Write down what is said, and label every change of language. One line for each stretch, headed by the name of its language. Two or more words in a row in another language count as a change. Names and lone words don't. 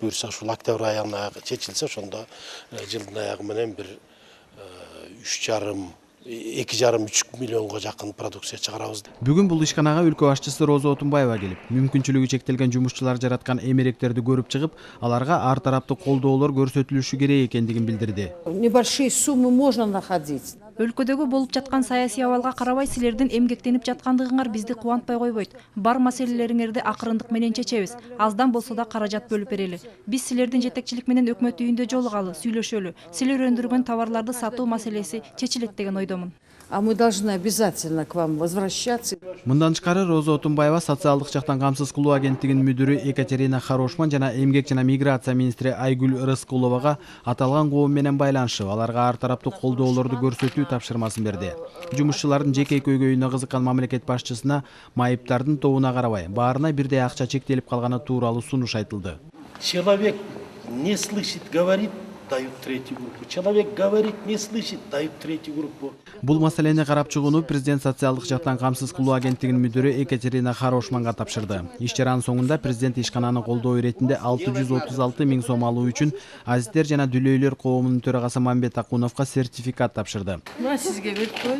Kyrgyz: Буюрса ушул октябрь айына чечилсе, ошондо жылдын аягы менен 2,5–3 миллионго жакын продукция чыгарабыз. Бүгүн бул ишканага өлкө башчысы Роза Отунбаева келип, мүмкүнчүлүгү чектелген жумушчулар жараткан эмеректерди көрүп чыгып, аларга ар тараптуу колдоолор көрсөтүлүшү керек экендигин билдирди.
Russian: Небольшие суммы можно находить.
Kyrgyz: Өлкөдөгү болуп жаткан саясий абалга карабай силердин эмгектенип жаткандыгыңар бизди кубантпай койбойт. Бар маселелериңерди акырындык менен чечебиз. Аздан болсо да каражат бөлүп берели. Биз силердин жетекчилик менен өкмөт үйүндө жолугалы, сүйлөшөлү. Силер өндүргөн товарларды сатуу маселеси чечилет деген ойдомун.
Russian: А мы должны обязательно к вам возвращаться.
Kyrgyz: Мындан тышкары Роза Отунбаева социалдык жактан камсыз кылуу агенттигинин мүдүрү Екатерина Хорошман жана эмгек жана миграция министри Айгүл Рыскуловага аталган коом менен байланышып, аларга ар тараптуу колдоолорду көрсөтүү тапшырмасын берди. Жумушчулардын жеке көйгөйүнө кызыккан мамлекет башчысына майыптардын тобуна карабай, баарына бирдей акча чектелип калганы тууралуу сунуш айтылды.
Russian: Человек не слышит, говорит, дают третью группу. Человек говорит, не слышит, дают третью группу.
Kyrgyz: Бул маселени карап чыгууну президент социалдык жактан камсыз кылуу агенттигинин мүдүрү Екатерина Хорошманга тапшырды. Иш чаранын соңунда президент ишкананы колдоо иретинде 636 миң сом алуу үчүн азиздер жана дүлөйлөр коомунун төрагасы Мамбет Акуновго сертификат тапшырды. Сизге берип коет.